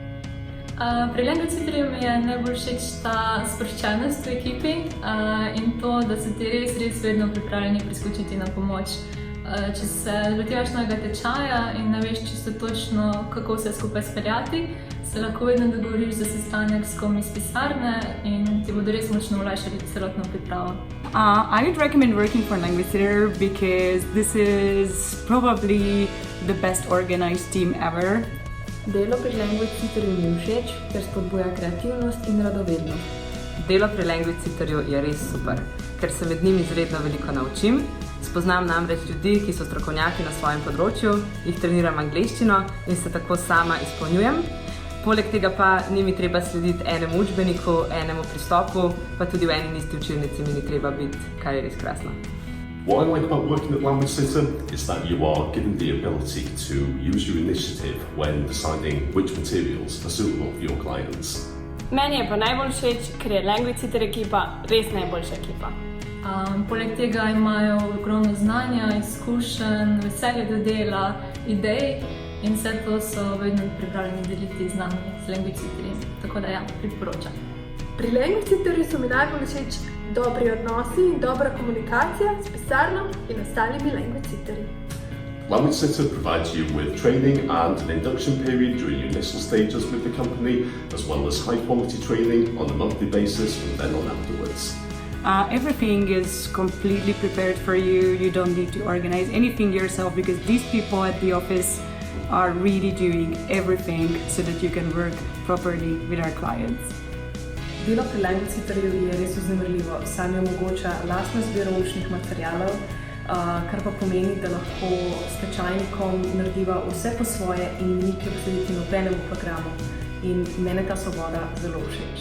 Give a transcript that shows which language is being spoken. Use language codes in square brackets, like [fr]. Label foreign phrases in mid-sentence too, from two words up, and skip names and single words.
[sl] Pri Language mi je najbolj všeč ta sproščenost v ekipi in to, da so ti res vedno pripravljeni priskočiti na pomoč. Če se lotevaš novega tečaja in ne veš čisto točno, kako vse skupaj speljati, se lahko vedno dogovoriš za sestanek s kom iz pisarne in ti bodo res močno olajšali celotno pripravo. [en] I would recommend working for Language Tutor because this is probably the best organized team ever. [sl] Delo pri Language Tutorju mi je všeč, ker spodbuja kreativnost in radovednost. Delo pri Language Tutorju je res super, ker se med njimi izredno veliko naučim. Spoznam namreč ljudi, ki so strokovnjaki na svojem področju, jih treniram angleščino in se tako sama izpolnjujem. Poleg tega pa ni mi treba slediti enemu učbeniku, enemu pristopu, pa tudi v eni in isti učilnici mi ni treba biti, kar je res krasno. [en] What I like about working at Language Tutor is that you are given the ability to use your initiative when deciding which materials are suitable for your clients. [sl] Meni je pa najbolj všeč, ker je Language Tutor ekipa res najboljša ekipa. Poleg tega imajo ogromno znanja, izkušenj, veselje do dela, idej in vse to so vedno pripravljeni deliti z nami, z Language Tutorji. Tako da ja, priporočam. Pri Language Tutorju so mi najbolj všeč dobri odnosi in dobra komunikacija s pisarno in ostalimi Language Tutorji. [en] Language Tutor provides you with training and an induction period during your initial stages with the company, as well as high quality training on a monthly basis from then on afterwards. Everything is completely prepared for you. You don't need to organize anything yourself because these people at the office are really doing everything so that you can work properly with our clients. [sl] Delo pri Language Tutorju je res vznemirljivo, saj mi omogoča lastno izbiro učnih materialov, kar pa pomeni, da lahko s tečajnikom narediva vse po svoje in ni kljub slediti nobenemu programu. In mene ta svoboda zelo všeč.